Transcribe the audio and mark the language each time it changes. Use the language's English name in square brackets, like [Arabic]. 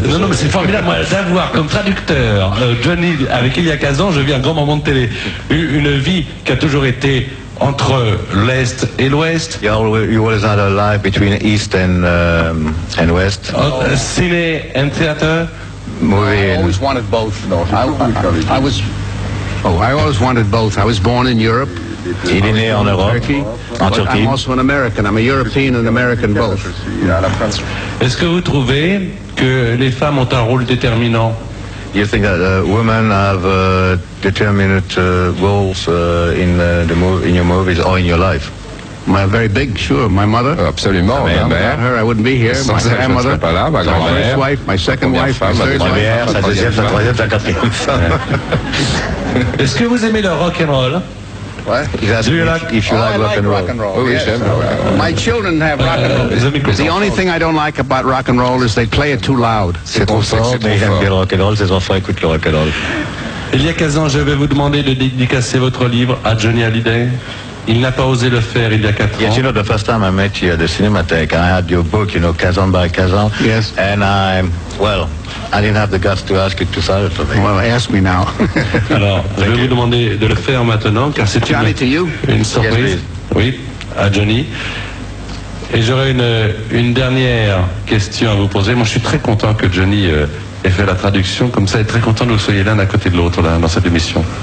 [French] Non, non, mais c'est formidable, moi, d'avoir comme traducteur Johnny, avec il y a 15 ans, je vis un grand moment de télé. Une vie qui a toujours été entre l'Est et l'Ouest. [English] You always had a life between East and West. Ciné and theater. Movie. I always wanted both, though. I was. Oh, I always wanted both. I was born in Europe. [French] Il est né en Europe, en Turquie. [English] I'm also an American. I'm a European and American both. [French] Est-ce que vous trouvez que les femmes ont un rôle déterminant? [English] You think that women have determinate roles in your movies or in your life? My very big, sure. My mother. [French] Absolument. Ma mère. [English] Without her, I wouldn't be here. [French] Sans [English] my grandmother. [French] Pas là, ma grand-mère. [English] My first wife. My second wife. [French] Ma première, sa deuxième, sa troisième, sa quatrième. Est-ce que vous aimez le rock and roll? Ouais. [English] Do you like, if you oh, like, I rock, like and rock and roll? Oh, yes. My children have rock and roll. The only thing I don't like about rock and roll is they play it too loud. [French] C'est trop fort. Mais ils aiment le rock and roll. Ses enfants écoutent le rock and roll. Il y a 15 ans, je vais vous demander de dédicacer votre livre à Johnny Hallyday. Il n'a pas osé le faire il y a 4 ans. [English] Yes, you know, the first time I met you at the Cinémathèque, I had your book, you know, Kazan by Kazan. Yes. And I, well, I didn't have the guts to ask you to sell it for me. Well, ask me now. [French] Alors, je vais vous demander de le faire maintenant, car c'est Johnny, une, [English] to you. [French] Une surprise. [English] Yes, [French] oui, à Johnny. Et j'aurais une dernière question à vous poser. Moi, je suis très content que Johnny... et fait la traduction, comme ça, et très content que vous soyez l'un à côté de l'autre là, dans cette émission.